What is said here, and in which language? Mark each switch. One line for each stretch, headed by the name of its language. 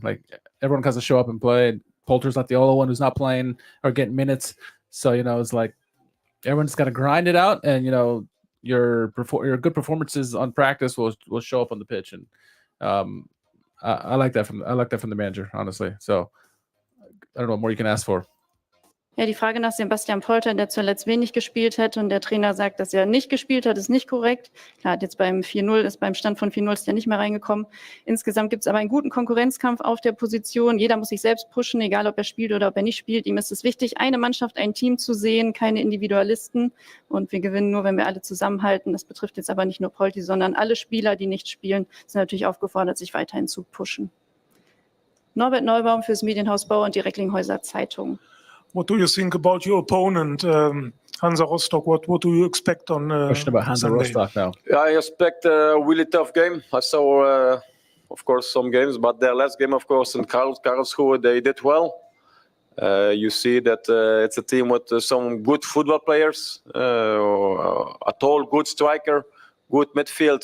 English: Like everyone has to show up and play. And Polter's not the only one who's not playing or getting minutes. So, it's like everyone's got to grind it out, and, your good performances on practice will show up on the pitch. And I like that from the manager, honestly. So I don't know what more you can ask for.
German: Ja, die Frage nach Sebastian Polter, der zuletzt wenig gespielt hat und der Trainer sagt, dass er nicht gespielt hat, ist nicht korrekt. Klar, jetzt beim Stand von 4-0 ist er nicht mehr reingekommen. Insgesamt gibt es aber einen guten Konkurrenzkampf auf der Position. Jeder muss sich selbst pushen, egal ob er spielt oder ob er nicht spielt. Ihm ist es wichtig, eine Mannschaft, ein Team zu sehen, keine Individualisten. Und wir gewinnen nur, wenn wir alle zusammenhalten. Das betrifft jetzt aber nicht nur Polti, sondern alle Spieler, die nicht spielen, sind natürlich aufgefordert, sich weiterhin zu pushen. Norbert Neubaum fürs Medienhaus Bau und die Recklinghäuser Zeitung.
English: What do you think about your opponent, Hansa Rostock? What do you expect on question about Hansa Sunday? Rostock now? I expect a really tough game. I saw, of course, some games, but their last game, of course, in Karlsruhe, they did well. You see that it's a team with some good football players, a tall, good striker, good midfield.